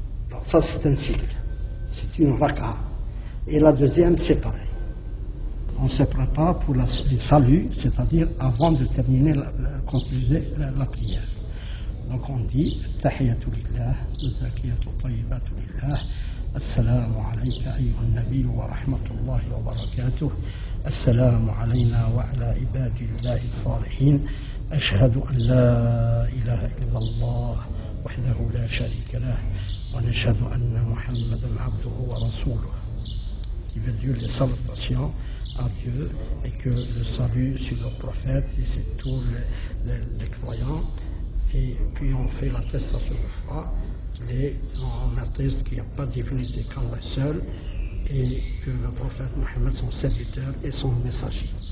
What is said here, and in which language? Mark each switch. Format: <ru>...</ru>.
<fr>Donc ça c'est un cycle, c'est une raka. Et la deuxième c'est pareil. On se prépare pour les saluts, c'est-à-dire avant de terminer la prière. Donc on dit</fr> <ar>Tahiyatu lillah, Zakiyatu tayyibatu lillah. السلام عليك أيها النبي ورحمة الله وبركاته السلام علينا وعلى عباد الله الصالحين أشهد أن لا إله إلا الله وحده لا شريك له ونشهد أن محمدا عبده ورسوله.</ar> <fr>Qui veut dire les salutations à Dieu et que le salut sur le prophète et c'est tous les croyants. Et puis on fait l'attestation de foi. On atteste qu'il n'y a pas de divinité qu'Allah seul et que le prophète Mohammed, son serviteur et son messager.</fr>